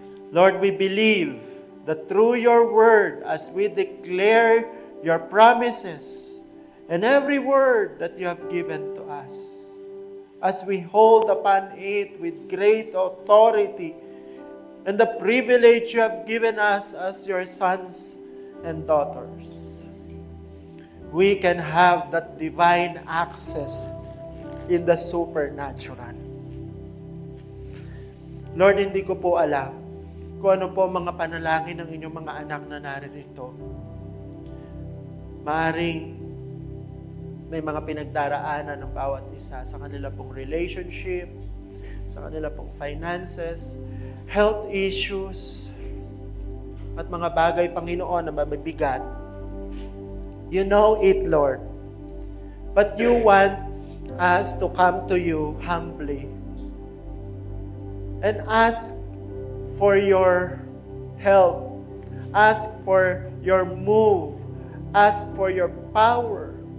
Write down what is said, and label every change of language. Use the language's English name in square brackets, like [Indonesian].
[English] Lord, we believe that through your word, as we declare your promises and every word that you have given to us, as we hold upon it with great authority and the privilege you have given us as your sons and daughters, we can have that divine access in the supernatural. [Filipino] Lord, hindi ko po alam kung ano po mga panalangin ng inyong mga anak na naririto. Maaring may mga pinagdaraanan ng bawat isa sa kanila pong relationship, sa kanila pong finances, health issues, at mga bagay, Panginoon, na mabibigat. [English] You know it, Lord. But you want us to come to you humbly and ask for your help, ask for your move, ask for your power.